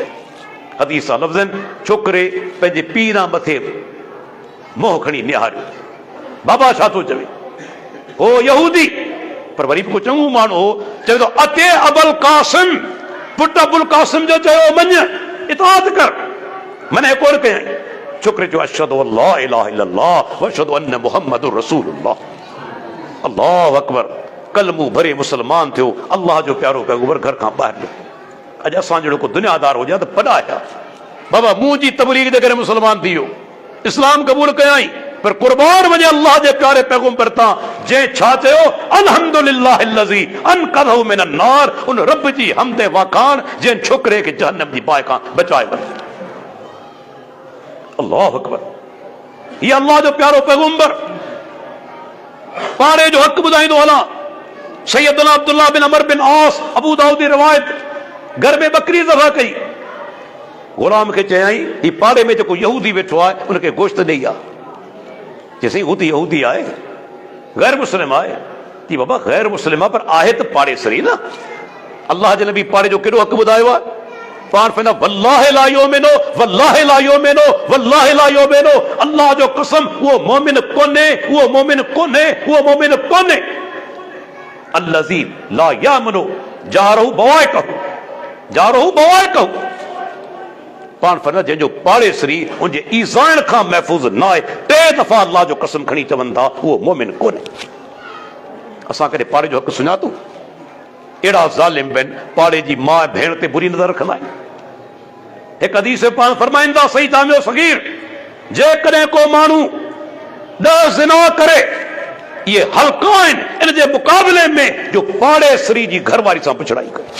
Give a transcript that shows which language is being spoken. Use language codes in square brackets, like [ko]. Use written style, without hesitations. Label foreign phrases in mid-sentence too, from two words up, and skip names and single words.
[sd] हदीस लफ़्ज़नि छोकिरे पंहिंजे पीर मथे मोह खणी निहारियो। बाबा छा थो चवे? हो यहूदी, पर वरी बि को चङो माण्हू हो, चवे थो अते अबुल कासिम, पुट अबुल कासिम जो चयो मञ, इताअत कर, मने कोन कयईं। छोकिरे चयो [ar] أشهد أن لا إله إلا الله وأشهد أن محمدا رسول الله. الله أكبر, [sd] कलमो भरे मुसलमान थियो, अल्लाह जो प्यारो पैगंबर घर खां ॿाहिरि निकितो। अॼु असां जहिड़ो को दुनियादार हुजे त पढ़ाया बाबा मुंहिंजी तबलीग जे करे मुसलमान थी वियो, इस्लाम क़बूल कयाई, पर कुर्बान वञे अल्लाह जे प्यारे पैगंबर तां, जंहिं छा चयो [ar] الحمد لله الذي أنقذه من النار, [sd] उन रब जी हमद वाखान जंहिं छोकिरे खे जहन्नम जी बाहि खां बचायो। [ar] الله أكبر, [sd] हीअ अल्लाह जो प्यारो पैगंबर पाड़े जो हक़ ॿुधाईंदो हलां। सैयदना अब्दुल्लाह बिन अमर बिन आस, अबू दाऊद जी रिवायत, घर में बकरी ज़बह कई, गुलाम खे चयाई ही पाड़े में जेको यहूदी वेठो आहे उनखे गोश्त ॾेई आ। चयसि हू त यहूदी आहे, गैर मुस्लिम आहे। जी बाबा गैर मुस्लिम आहे, पर आहे त पाड़े सरी न। अल्लाह जे नबी पाड़े जो केॾो हक़ ॿुधायो आहे। पाण फैना [ar] والله لا يؤمن، والله لا يؤمن، والله لا يؤمن, [sd] अल्लाह जो कसम वो मोमिन कोने, वो मोमिन कोने, वो मोमिन कोने। [ar] الذي لا يأمن جاره بوائقه، جاره بوائقه. [sd] पाण फैना जंहिंजो पाड़े सरी उनजे ईज़ान खां महफ़ूज़ न आहे, टे दफ़ा अल्लाह जो कसम खणी चवनि था उहो मोमिन कोने। असां कॾहिं पाड़े जो हक़ सुञातूं? अहिड़ा ज़ालिम आहिनि, पाड़े जी माउ भेण ते बुरी नज़र रखंदा आहिनि। हिकु हदीस में पाण फरमाईंदा सही तामियो सगीर, जेकॾहिं को माण्हू 10 ज़िना करे, इहे हल्का आहिनि इन जे मुक़ाबले में जो पाड़े सरी जी घरवारी सां पिछड़ाई करे।